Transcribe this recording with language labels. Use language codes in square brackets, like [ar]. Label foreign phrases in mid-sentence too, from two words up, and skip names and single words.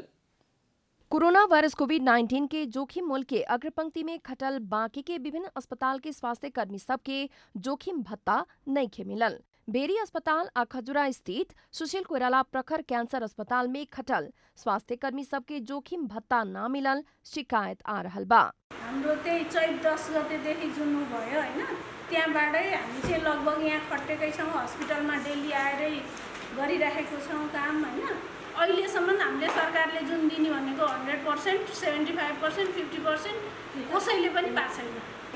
[bho] कोरोना वायरस कोविड-19 के जोखिम मूल के अग्रपंक्ति में खटल बाकी के विभिन्न अस्पताल के स्वास्थ्य कर्मी सबके जोखिम भत्ता नइखे मिलल। बेरी अस्पताल आ खजुरा स्थित सुशील कोइराला प्रखर कैंसर अस्पताल में खटल स्वास्थ्य कर्मी सबके जोखिम भत्ता न मिलल शिकायत आ रहल बा। [ne] हाम्रो त्यही चैत 10 गतेदेखि जुन भयो हैन, त्यहाँबाटै हामी चाहिँ लगभग यहाँ खटेकै छौं। हस्पिटलमा डेली आएरै गरिराखेको छौं काम हैन। अहिलेसम्म हामीले सरकारले जुन दिने भनेको 100%, 75%, 50% कसैले पनि पाएको छैन।